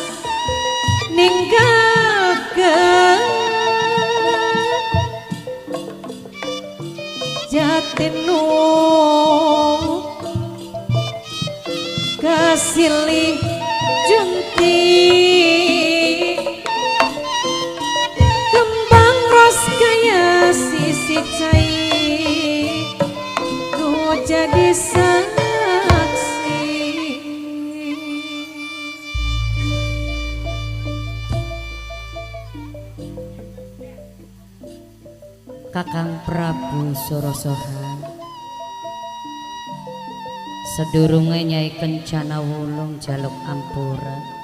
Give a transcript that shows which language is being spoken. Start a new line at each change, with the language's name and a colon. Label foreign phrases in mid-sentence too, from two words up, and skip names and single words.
Sundanese: ninggalkeun jatinu kasilih junti kembang ros kaya sisi cai nu jadi saksi
Javanese: Kakang Prabu Sorosohan sedurunge Nyai Kencana Wulung jaluk ampura